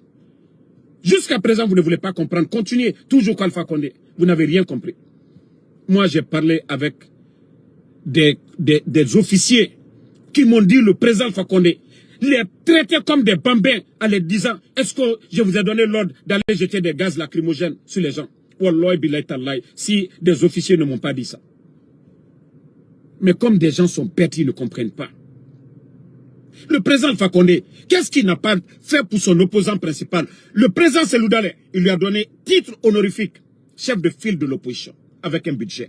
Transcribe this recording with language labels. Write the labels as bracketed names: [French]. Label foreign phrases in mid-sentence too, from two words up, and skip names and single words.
[French] Jusqu'à présent, vous ne voulez pas comprendre. Continuez, toujours Alpha Condé. Vous n'avez rien compris. Moi, j'ai parlé avec des officiers qui m'ont dit le président Alpha Condé les traiter comme des bambins en les disant est-ce que je vous ai donné l'ordre d'aller jeter des gaz lacrymogènes sur les gens? [Arabic] والله بالله تالله, [French] si des officiers ne m'ont pas dit ça. Mais comme des gens sont bêtes, ils ne comprennent pas. Le président Alpha Condé, qu'est-ce qu'il n'a pas fait pour son opposant principal? Le président Cellou Dalein, il lui a donné titre honorifique, chef de file de l'opposition, avec un budget.